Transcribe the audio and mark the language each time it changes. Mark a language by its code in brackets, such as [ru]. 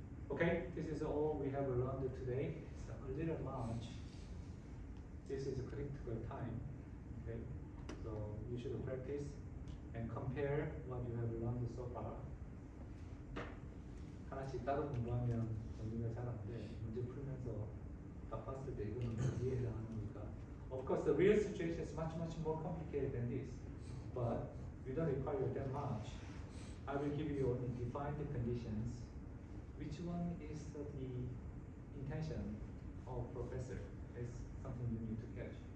[en] Okay, this is all we have learned today. It's a little much. This is a critical time. Okay. So you should practice and compare what you have learned so far. [ko] 하나씩 따로 공부하면 정리가 잘 안 돼. 문제 풀면서 딱 봤을 때 이거는 이해에 해당하는 거니까. [en] Of course, the real situation is much more complicated than this, but you don't require that much. I will give you only defined conditions. Which one is the intention of professor is something you need to catch.